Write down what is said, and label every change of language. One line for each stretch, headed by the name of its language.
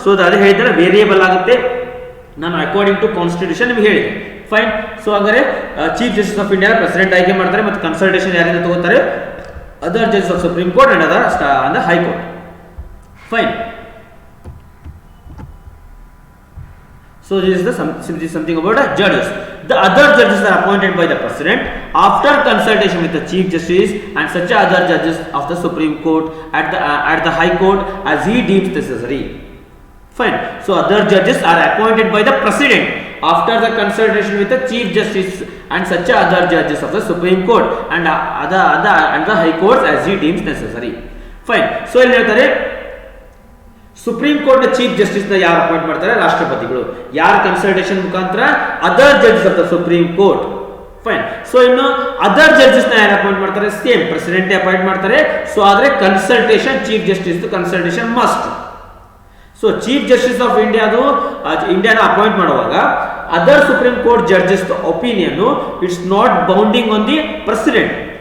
Kannada: So that ಹೇಳಿದ್ರೆ variable ಆಗುತ್ತೆ. ನಾನು ಅಕಾರ್ಡಿಂಗ್ ಟು ಕಾನ್ಸ್ಟಿಟ್ಯೂಷನ್ ನಿಮಗೆ ಹೇಳಿದೆ. ಫೈನ್. ಸೊ ಹಾಗಾದ್ರೆ chief justice of India president ಆಯ್ಕೆ ಮಾಡ್ತಾರೆ ಮತ್ತು ಕನ್ಸಲ್ಟೇಷನ್ ಯಾರಿಂದ ತಗೋತಾರೆ?
English: Other judges of Supreme Court and other High Court. Fine. So this is something about the judges. The other judges are appointed by the president after consultation with the chief justice and such other judges of the Supreme Court at the High Court as he deems necessary. Fine. So other judges are appointed by the president after the consultation with the chief justice and such other judges of the Supreme Court and the High Court as he deems necessary. Fine.
Kannada: So ಇಲ್ಲಿ ಹೇಳ್ತಾರೆ supreme court chief justice ನ ಯಾರು appoint ಮಾಡ್ತಾರೆ? ರಾಷ್ಟ್ರಪತಿಗಳು. ಯಾರ consultation ಮುಖಾಂತರ?
English: Other judges of the Supreme Court.
Kannada: Fine. So ಇನ್ನು other judges ನ ಯಾರು ಅಪಾಯಿಂಟ್ ಮಾಡ್ತಾರೆ? ಸೇಮ್ ಪ್ರೆಸಿಡೆಂಟ್ ಅಪಾಯಿಂಟ್ ಮಾಡ್ತಾರೆ. ಸೊ ಆದ್ರೆ consultation chief justice consultation must. So chief justice of ಇಂಡಿಯಾನ appoint ಮಾಡುವಾಗ other supreme court judges opinion
English: It's not binding on the president.